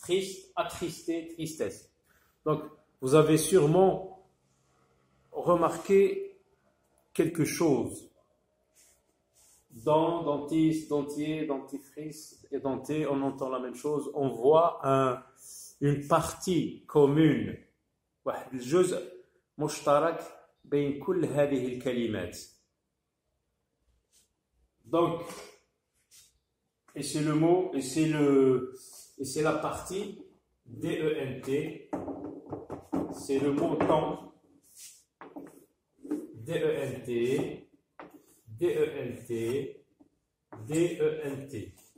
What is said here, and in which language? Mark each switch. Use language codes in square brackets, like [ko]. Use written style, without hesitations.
[fr] Triste, attristé, tristesse. Donc, vous avez sûrement remarqué quelque chose. Dent, dentiste, dentier, dentifrice et denté, on entend la même chose. On voit une partie commune. [ar] واحد الجزء مشترك بين كل هذه الكلمات. [fr] Donc, et c'est le mot, et c'est la partie D-E-N-T. C'est le mot temps. D-E-N-T, D-E-N-T, D-E-N-T.